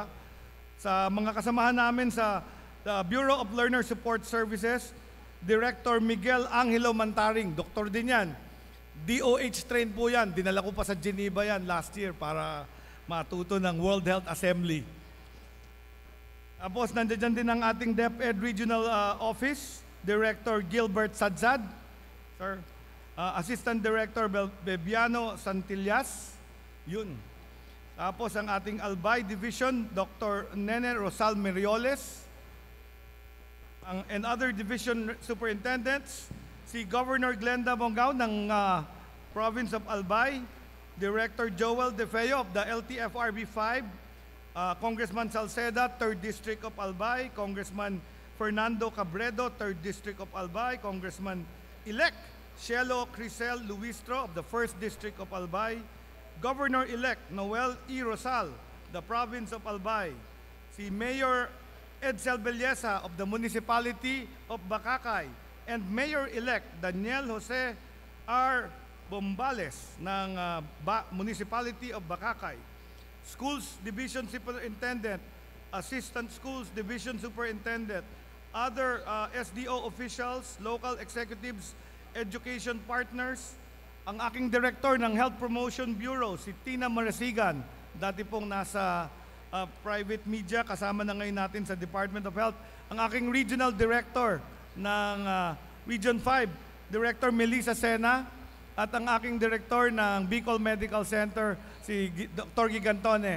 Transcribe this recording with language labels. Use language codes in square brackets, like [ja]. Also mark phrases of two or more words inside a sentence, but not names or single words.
[tl] Sa mga kasamahan namin sa Bureau of Learner Support Services, Director Miguel Angelo Mantaring, doktor din yan. DOH trained po yan. Dinala ko pa sa Geneva yan [en] last year [tl] para matuto ng World Health Assembly. Tapos nandiyan din ang ating DepEd Regional Office, Director Gilbert Sadzad, sir. Assistant Director Bebiano Santillas, yun. Tapos ang ating Albay Division, Dr. [en] Nene Rosal Merioles, and other division superintendents, si Governor Glenda Bongao ng Province of Albay, Director Joel De Feo of the LTFRB 5, Congressman Salceda, 3rd District of Albay, Congressman Fernando Cabredo, 3rd District of Albay, Congressman-elect Cielo Crisel Luistro of the 1st District of Albay, Governor-elect Noel E. Rosal, the Province of Albay, si Mayor Edsel Belleza of the Municipality of Bacacay, and Mayor-elect Daniel Jose R. Bombales ng Municipality of Bacacay, Schools Division Superintendent, Assistant Schools Division Superintendent, other SDO officials, local executives, education partners, [tl] ang aking director ng Health Promotion Bureau, si Tina Marasigan, dati pong nasa [en] private media, [tl] kasama na ngayon natin sa Department of Health, ang aking regional director ng Region 5, Director Melissa Sena, at ang aking director ng Bicol Medical Center, si Dr. Gigantone.